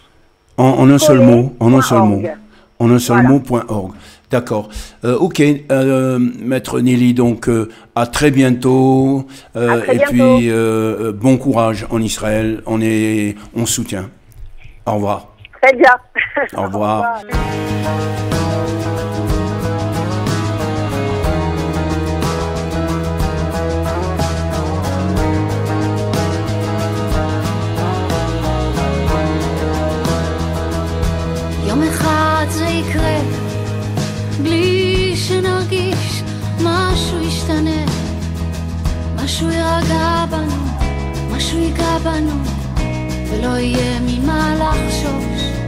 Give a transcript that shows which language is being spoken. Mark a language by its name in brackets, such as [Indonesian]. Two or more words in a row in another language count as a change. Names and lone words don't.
[French] En un seul mot. En un seul mot. En un seul mot.org. D'accord. Ok, Maître Nelly, donc à très bientôt. Et puis bon courage en Israël. On soutient. Au revoir. Très bien. Au revoir. Au revoir. [Hebrew] יום אחד זה יקרה, בלי שנרגיש משהו ישתנה, משהו ירגע בנו, משהו ייגע בנו, ולא יהיה ממה לחשוש.